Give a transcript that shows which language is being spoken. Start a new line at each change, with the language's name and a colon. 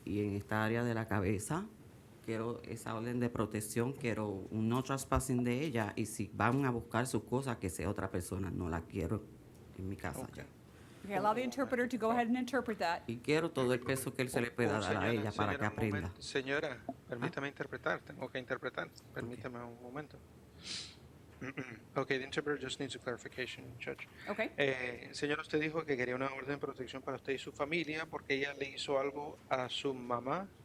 Spanish: Y en esta área de la cabeza quiero esa orden de protección, quiero un
English: no trespassing
Spanish: de ella, y si van a buscar sus cosas, que sea otra persona, no la quiero en mi casa ya.
English: Okay, allow the interpreter to go ahead and interpret that.
Spanish: Y quiero todo el peso que él se le pueda dar a ella para que aprenda. Señora, permítame interpretar. Tengo que interpretar. Permítame un momento.
English: Okay, the interpreter just needs a clarification, Judge. Okay.
Spanish: Señora, usted dijo que quería una orden de protección para usted y su familia porque ella le hizo algo a su mamá.